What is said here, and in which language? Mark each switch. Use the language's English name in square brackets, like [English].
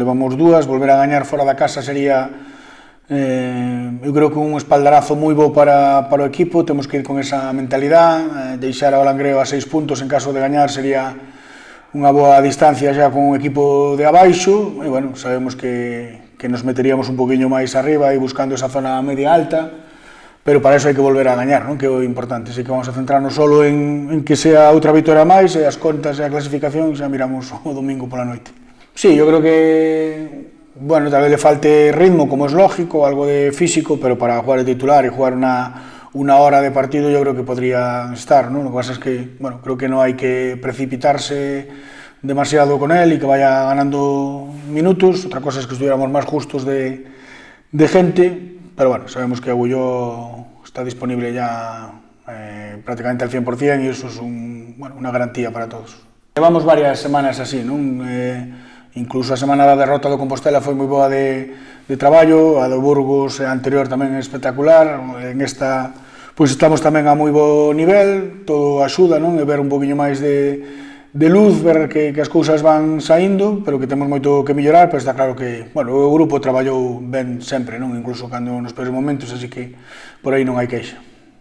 [Galician] Levamos 2, volver a gañar fora da casa sería eu creo que un espaldarazo moi bo para o equipo, temos que ir con esa mentalidade, deixar ao Langreo a 6 puntos en caso de gañar sería unha boa distancia xa con un equipo de abaixo, e bueno, sabemos que nos meteríamos un poquinho máis arriba e buscando esa zona media alta, pero para eso hai que volver a gañar, non? Que é o importante, así que [Spanish] vamos a centrarnos solo en que sea [Galician] outra vitória máis, e as contas e a clasificación xa miramos o domingo pola noite. [Spanish] Sí, eu creo que bueno, tal vez le falte ritmo, como es lógico, algo de físico, pero para jugar de titular y jugar una hora de partido yo creo que podría estar, ¿no? Lo que pasa es que, bueno, creo que no hay que precipitarse demasiado con él y que vaya ganando minutos. Otra cosa es que estuviéramos más justos de gente, pero bueno, sabemos que Agulló está disponible ya prácticamente al 100% y eso es bueno, una garantía para todos. Llevamos varias semanas así, ¿no? [Galician] Incluso a semana da derrota do Compostela foi moi boa de traballo, a do Burgos anterior tamén é espectacular, en esta pois estamos tamén a moi bo nivel, todo axuda, non? E ver un poquinho máis de luz, ver que as cousas van saindo, pero que temos moito que mellorar, pero está claro que, bueno, o grupo traballou ben sempre, non? Incluso cando nos peores momentos, así que por aí non hai queixa.